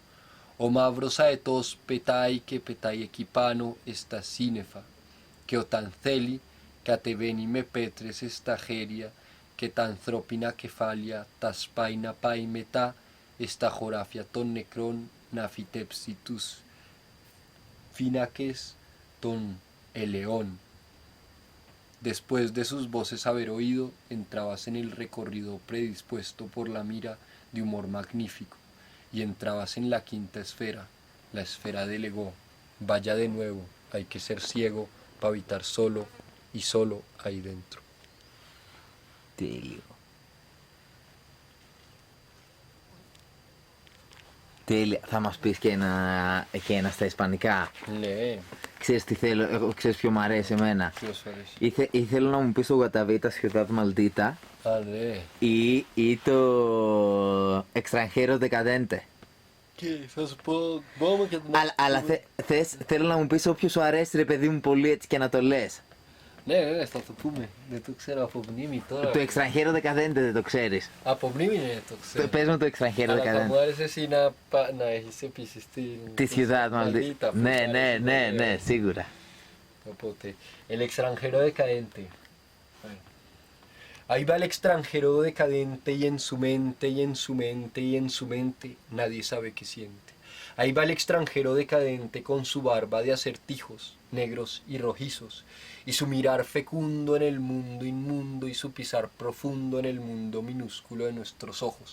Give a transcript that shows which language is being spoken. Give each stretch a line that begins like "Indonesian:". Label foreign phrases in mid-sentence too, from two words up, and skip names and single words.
Greek: Ο μαύρος αετός πετάει και πετάει εκεί πάνω στα σύννεφα και όταν θέλει κατεβαίνει με πέτρες στα χέρια και τα ανθρώπινα κεφάλια τα σπάει να πάει μετά στα χωράφια των νεκρών να φυτέψει τους φύνακες των ελαιών.
Spanish: Después de sus voces haber oído, entrabas en el recorrido predispuesto por la mira de humor magnífico, y entrabas en la quinta esfera, la esfera del ego. Vaya de nuevo, hay que ser ciego para habitar solo y solo ahí dentro.
Greek: Τέλειο. Τέλεια. Θα μας πεις και ένα στα ισπανικά. Ναι. Ξέρεις τι θέλω, εγώ ξέρεις ποιο μου αρέσει εμένα. Ποιος σου αρέσει? Ήθελα να μου πεις το Guatavita Ciudad Maldita Α, ναι. ή το Extranjero Decadente. Και θα σου πω, μπορούμε και να... Αλλά θέλω να μου πεις όποιο σου αρέσει ρε παιδί μου πολύ έτσι και να το λες. Ναι, θα το πούμε. Δεν το ξέρω από μνήμη τώρα. Το extranjero decadente δεν το ξέρεις. Από μνήμη ναι, το ξέρω. Πες μου το extranjero Αλλά θα μου decadente. άρεσε εσύ να έχεις επίσης Τη ciudad maldita. Ναι, σίγουρα. Οπότε,
Spanish: el extranjero decadente. Bueno. Ahí va el extranjero decadente y en su mente, y en su mente, y en su mente, nadie sabe qué siente. Ahí va el extranjero decadente con su barba de acertijos, negros y rojizos, y su mirar fecundo en el mundo inmundo y su pisar profundo en el mundo minúsculo de nuestros ojos.